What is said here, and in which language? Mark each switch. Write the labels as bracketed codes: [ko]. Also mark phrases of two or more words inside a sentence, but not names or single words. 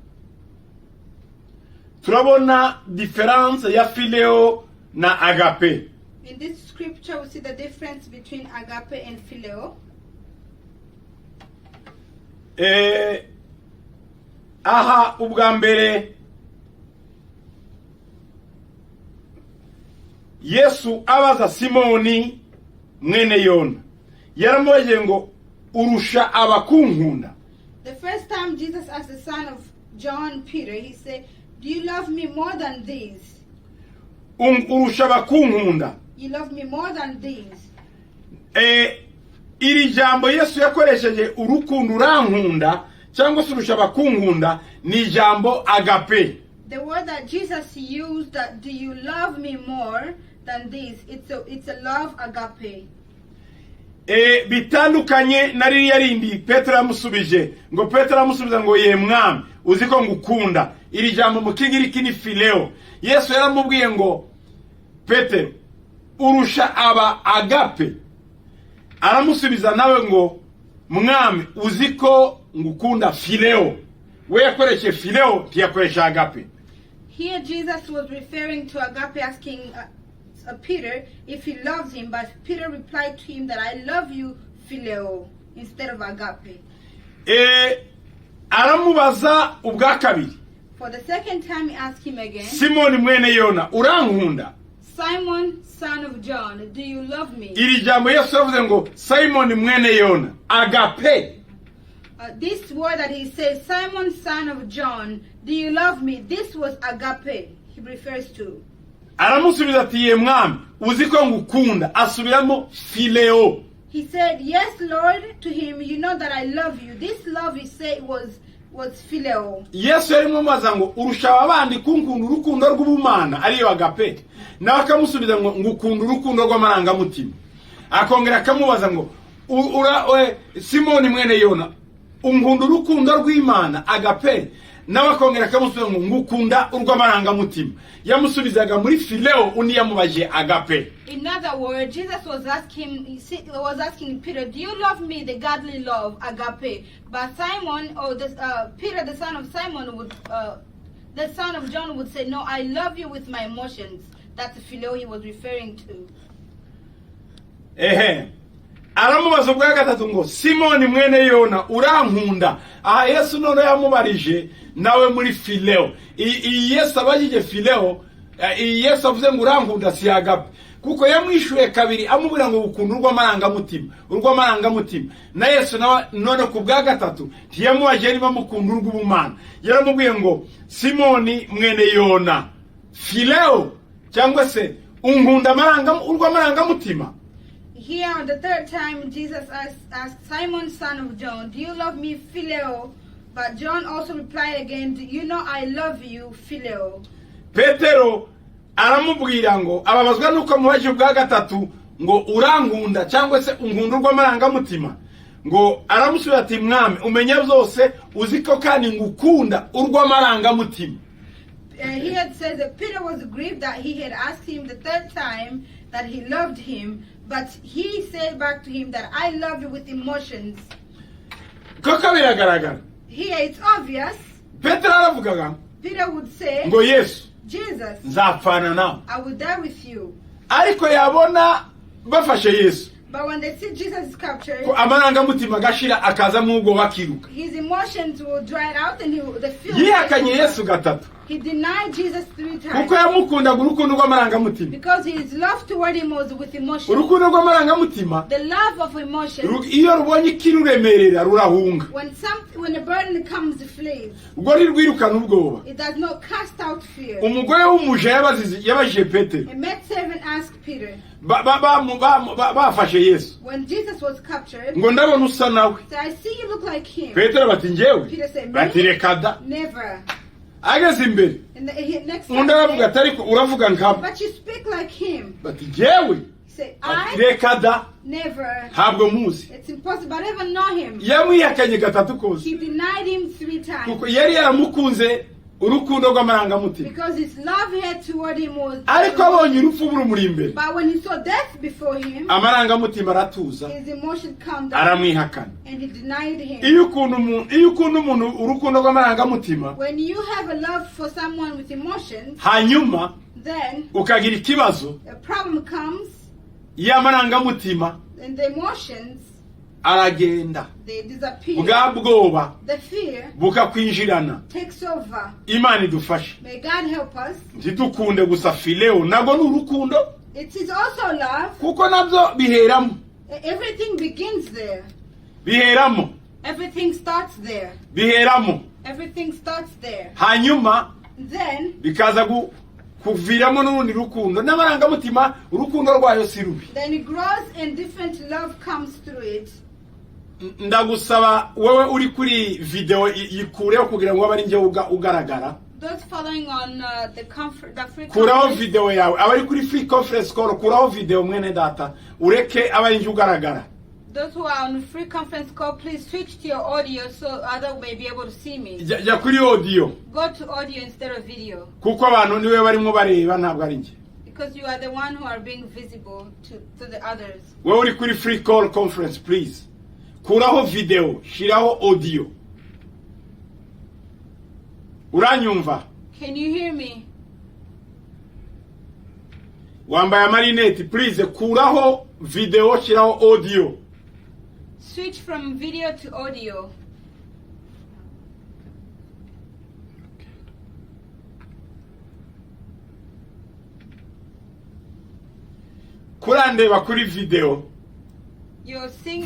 [rw] difference ya fileo na agape. [en] In this scripture, we see the difference between agape and phileo. [rw] Aha ubwa mbere Yesu abaza Simoni mwene Yona, yaramubajije ngo urusha abakunkunda. [en] The first time Jesus asked the son of John Peter, he said, do you love me more than these? [rw] Urusha abakunkunda. [en] You love me more than these. [rw] Iri jambo Yesu yakoresheje urukundo urankunda cyangwa se urusha abakunkunda ni jambo agape. [en] The word that Jesus used, that do you love me more than this, it's a love agape. [rw] Bitandukanye na ririya rindi Petero yamusubije ngo Petero yamusubiza ngo ye mwami uziko ngukunda. Iri jambo mu kigiriki ni phileo. Yesu yaramubwiye ngo Petero urusha aba agape. Aramusubiza nawe ngo mwami uziko ngukunda phileo. We yakoreshe phileo ntiyakoresha agape. [en] Here Jesus was referring to agape, asking Peter if he loves him, but Peter replied to him that I love you phileo instead of agape. [rw] Aramubaza ubwa kabiri. [en] For the second time he asked him again, [rw] Simoni mwene Yona urankunda? [en] Simon, son of John, do you love me? [rw] Iri jambo Yesu yavuze ngo Simon mwene Yona, agape. [en] This word that he says, Simon, son of John, do you love me? This was agape he refers to. [rw] Aramusubiza ati ye mwami uziko ngukunda. Asubiramo phileo. [en] He said, yes, Lord, to him, you know that I love you. This love, he said, was phileo. [rw] Yesu yarimo maza ngo urusha abandi kunkunda urukundo rw'ubumana ariyo agape. Nawe akamusubiza ngo ngukunda urukundo rw'amaranga mutima. Akongera akamubaza ngo Simoni mwene Yona unkunda urukundo rw'Imana agape. Nawe akongera akamusubiza ngo ngukunda urw'amaranga mutima. Yamusubizaga muri phileo undi yamubaje agape. [en] In other words, Jesus was asking Peter, do you love me, the godly love, agape? But Simon, or Peter, the son of Simon, the son of John would say, no, I love you with my emotions. That's the phileo he was referring to. [rw] Aramubaza ubwa gatatu ngo Simoni mwene Yona urankunda. Aha Yesu none yamubarije nawe muri phileo. Yesu abajije phileo, Yesu avuze ngo urankunda si agape. Kuko yamwishuye kabiri amubwira ngo ukunda urw'amaranga mutima. Na Yesu none ku bwa gatatu ntiyamubaje niba mukunda urw'ubumana. Yaramubwiye ngo Simoni mwene Yona, phileo cyangwa se unkunda urw'amaranga mutima. [en] Here on the third time, Jesus asked Simon, son of John, do you love me, phileo? But John also replied again, do you know I love you, phileo? [rw] Petero aramubwira ngo ababazwa nuko mubaje ubwa gatatu ngo urankunda cyangwa se unkunda urw'amaranga mutima. Ngo aramusubira ati mwami umenya byose uziko kandi ngukunda urw'amaranga mutima. [en] He had said that Peter was grieved that he had asked him the third time that he loved him, but he said back to him that I love you with emotions. [rw] Koko biragaragara. [en] Here it's obvious. [rw] Petero aravugaga [en] Peter would say, [rw] ngo Yesu [en] Jesus, [rw] nzapfana nawe. [en] I will die with you. [rw] Ariko yabona bafashe Yesu. [en] But when they see Jesus is captured, [rw] ko amaranga mutima gashira akaza mwugo bakiruka. [en] His emotions will dry out and the feeling. [rw] Yihakanye Yesu gatatu. [en] He denied Jesus 3 times. [rw] Kuko yamukunda urukundo rw'amaranga mutima. [en] Because his love toward him was with emotion. [rw] Urukundo rw'amaranga mutima. [en] The love of emotion. [rw] Iyo rubonye kiruremerera rurahunga. [en] When a burden comes, it flees. [rw] Ubwo rirwirukana ubwoba. [en] It does not cast out fear. [rw] Umugore w'umuja yabajije Petero. [en] A maidservant asked Peter. [rw] Bafashe Yesu. [en] When Jesus was captured, [rw] ngo ndabona usa nawe. [en] So I see you look like him. [rw] Petero bati njyewe. [en] Peter said, [rw] bati rekada. [en] Never. [rw] Ageze imbere. [en] Next [rw] undi aravuga atari uravuga nkabo. [en] But you speak like him. [rw] Bati njyewe. [en] He said, I [rw] rekada. [en] Never. [rw] Ntabwo muzi. [en] It's impossible. I don't even know him. [rw] Yamwihakanye gatatu kose. [en] He denied him 3 times. [rw] Kuko yari yaramukunze urukundo rw'amaranga mutima. [en] Because his love he had toward him was. [rw] Ariko abonye urupfu burumuri imbere. [en] But when he saw death before him, [rw] amaranga mutima aratuza. [en] His emotion calmed down. [rw] Aramwihakana. [en] And he denied him. [rw] Iyo ukunda umuntu urukundo rw'amaranga mutima. [en] When you have a love for someone with emotions, [rw] hanyuma [en] then [rw] ukagira ikibazo, [en] a problem comes [rw] y'amarangamutima [en] and the emotions, [rw] aragenda, [en] they disappear. [rw] bwa bwoba [en] The fear [rw] bukakwinjirana. [en] takes over. [rw] Imana idufashe [en] May God help us. [rw] ntidukunde gusa fileo, nabwo ni urukundo, [en] It is also love. [rw] kuko nabyo biheramo, [en] Everything begins there. [rw] biheramo, [en] Everything starts there. [rw] biheramo, [en] Everything starts there. [rw] hanyuma [en] Then [rw] bikaza kuviramo n'urundi rukundo. N'amarangamutima urukundo rwayo si rubi. [en] it grows and different love comes through it. [rw] Ndagusaba wowe uri kuri video yikureho kugira ngo abari nje ugaragara. [en] Those following on the free [rw] Kuraho [en] conference, [rw] video yawe, abari kuri [en] free conference call, [rw] kuraho video mwene data, ureke abari nje ugaragara. [en] those who are on free conference call, please switch to your audio so others may be able to see me. [rw] Ja kuri audio, [en] Go to audio instead of video, [rw] kuko abantu niwe barimo bareba, ntabwo ari nje. [en] because you are the one who are being visible to the others. [rw] Wowe uri kuri [en] free call conference, [rw] please kuraho video, shiraho audio. Uranyumva? [en] Can you hear me? [rw] Wambaye amarineti, please kuraho video, shiraho audio. [en] Switch from video to audio. [rw] Kurandeba kuri video, [en] You're seeing